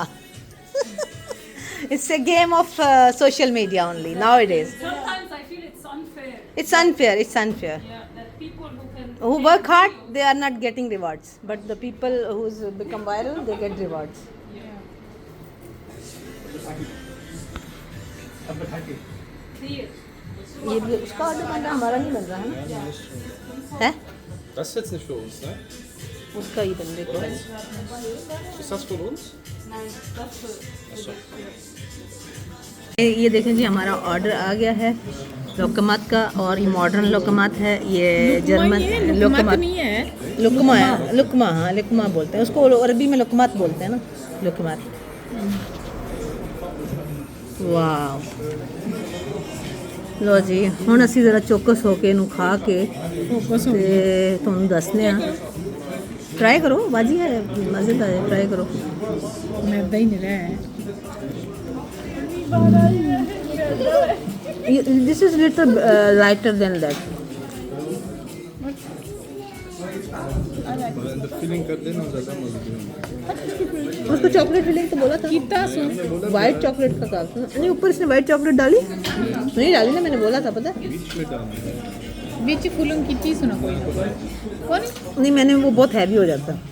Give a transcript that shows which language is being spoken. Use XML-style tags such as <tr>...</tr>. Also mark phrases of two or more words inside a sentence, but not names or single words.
<en>It's a game of social media only nowadays. Sometimes I feel it's unfair. It's unfair. It's unfair. Yeah, that people Who work hard, they are not getting rewards. But the people who's become viral, they get rewards. Clear.</en> <hi>ये भी उसका ऑर्डर बन रहा, हमारा नहीं बन रहा है ना? है?</hi> <de>Das ist jetzt nicht für uns, ne?</de> <hi>उसका ही बंदे को है।</hi> <de>Ist das für uns?</de> <hi>ये देखें जी, हमारा ऑर्डर आ गया है लोकमत का, और ये मॉडर्न लोकमत है, ये जर्मन लोकमत नहीं है लुकमा है, लुकमा, हाँ लुकमा बोलते हैं उसको, अरबी में लुकमत बोलते हैं ना, लुकमत।</hi> <pa>ਵਾਹ, ਲੋ ਜੀ ਹੁਣ ਅਸੀ ਜ਼ਰਾ ਚੌਕਸ ਹੋਕੇ ਇਨੂ ਖਾ ਕੇ ਤੇ ਤੁਹਾਨੂ ਦਸਨੇ ਆ।</pa> <hi>ट्राई करो, बाजी है, मज़ेदार है, ट्राई करो। मैदा ही नहीं रहा है।</hi> <en>this is little lighter than that.</en> <hi>फीलिंग कर देना ज़्यादा मज़ेदार। उसको</hi> <en>chocolate filling</en> <hi>तो बोला था, कितना सुन</hi> <en>white chocolate</en> <hi>का कहा था। नहीं, ऊपर इसने</hi> <en>white chocolate</en> <hi>डाली नहीं, डाली ना, मैंने बोला था, पता है? बीच फूलों की चीज़ सुना कोई कौन नहीं, मैंने, वो बहुत हैवी हो जाता।</hi>